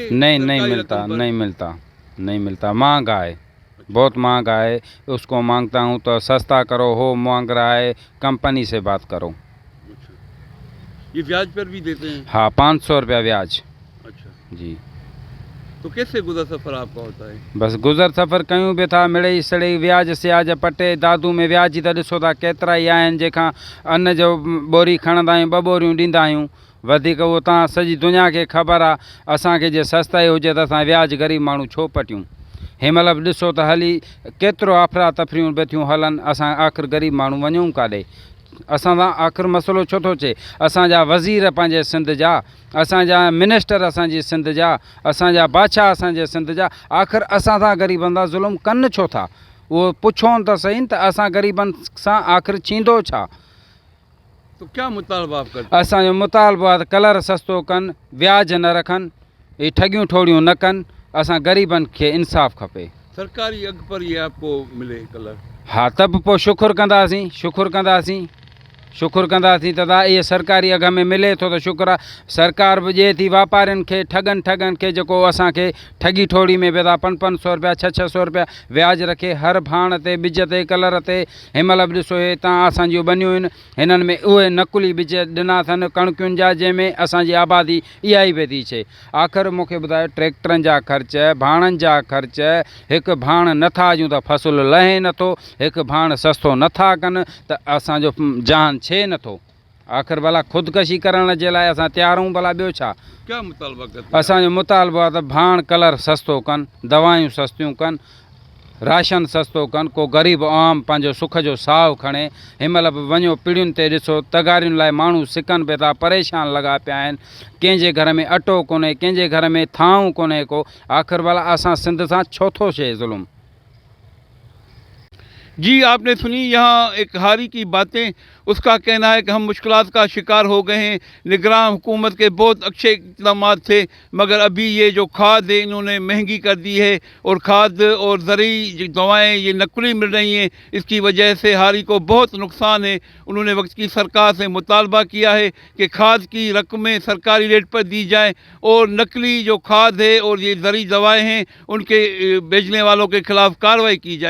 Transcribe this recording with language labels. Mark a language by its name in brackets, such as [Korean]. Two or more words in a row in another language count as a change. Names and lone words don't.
[Urdu] نہیں ملتا، مہنگا ہے، بہت مہنگا ہے. اس کو مانگتا ہوں تو سستا کرو، ہو مانگ رہا ہے کمپنی سے بات کرو. اچھا۔ یہ بیاج پر بھی دیتے ہیں? ہاں، 500 روپیہ بیاج. अच्छा जी। تو کیسے گزر سفر آپ کا ہوتا ہے? [Sindhi] बस गुजर सफ़र कयूं बि था, मिड़ई सड़ई व्याज सियाज पटे दादू में व्याज ई त ॾिसो था केतिरा ई आहिनि, जंहिंखां अन्न जो बोरी खणंदा आहियूं, 2 बोरियूं ॾींदा आहियूं। वधीक उहो तव्हां सॼी दुनिया खे ख़बर आहे। असांखे जे सस्ताई हुजे त असां व्याज ग़रीब माण्हू छो पटियूं। हिनमहिल बि ॾिसो त हली केतिरो अफ़रा तफ़रियूं बि थियूं हलनि, असां आख़िर ग़रीब माण्हू वञूं काॾे? असां सां आख़िर मसइलो छो थो अचे? असांजा वज़ीर पंहिंजे सिंध जा, असांजा मिनिस्टर असांजी सिंध जा, असांजा बादशाह असांजे सिंध जा, आख़िर असां सां ग़रीबनि सां ज़ुल्म कनि छो था? उहो पुछो त सही त असां ग़रीबनि सां आख़िर थींदो छा? [Urdu] تو کیا مطالبہ آپ کرتے? [Sindhi] असांजो मुतालबो आहे त कलर सस्तो कनि, व्याज न रखनि, इहे ठगियूं ठोड़ियूं न कनि। असां ग़रीबनि खे इंसाफ़ खपे। [Urdu] سرکاری اگھ پر یہ آپ کو ملے کلر? [Sindhi] हा, त बि पोइ शुकुरु कंदासीं त इहे सरकारी अघ में मिले थो त शुक्र आहे। सरकार बि ॾिए थी वापारियुनि खे, ठगनि खे, जेको असांखे ठगी ठोड़ी में बि था 500 रुपया 600 रुपया व्याज रखे हर भाण ते, ॿिज ते, कलर ते। हिनमहिल बि ॾिसो हे तव्हां असांजियूं बनियूं आहिनि, हिननि में उहे नकुली ॿिज ॾिना अथनि कणकियुनि जा, जंहिंमें असांजी आबादी इहा ई पई थी अचे। आख़िर मूंखे ॿुधायो, ट्रैक्टरनि जा ख़र्च, भाणनि जा ख़र्च, हिकु भाण नथा अचूं त फ़सुलु लहे नथो, हिकु भाण सस्तो नथा कनि त असांजो जान छे नथो। आख़िर भला ख़ुदकशी करण जे लाइ असां तयार आहियूं, भला ॿियो छा? [Urdu] کیا مطالبہ کرتے? [Sindhi] असांजो मुतालबो आहे त भाण कलर सस्तो कनि, दवायूं सस्तियूं कनि, राशन सस्तो कनि, को ग़रीब आम पंहिंजो सुख जो साहु खणे। हिनमहिल बि वञो पीढ़ियुनि ते ॾिसो, तगारियुनि लाइ माण्हू सिकनि पिया था, परेशान लॻा पिया आहिनि। कंहिंजे घर में अटो कोन्हे, कंहिंजे घर में थांव कोन्हे को। आख़िर भला असां सिंध सां छो थो थिए ज़ुल्म? [Urdu] जी, آپ نے سنی یہاں ایک ہاری کی باتیں. اس کا کہنا ہے کہ ہم مشکلات کا شکار ہو گئے ہیں. نگراں حکومت کے بہت اچھے اقدامات تھے مگر ابھی یہ جو کھاد ہے انہوں نے مہنگی کر دی ہے اور کھاد اور زرعی دوائیں یہ نقلی مل رہی ہیں. اس کی وجہ سے ہاری کو بہت نقصان ہے. انہوں نے وقت کی سرکار سے مطالبہ کیا ہے کہ کھاد کی رقمیں سرکاری ریٹ پر دی جائیں اور نقلی جو کھاد ہے اور یہ زرعی دوائیں ہیں ان کے بیچنے والوں کے خلاف کارروائی کی جائے.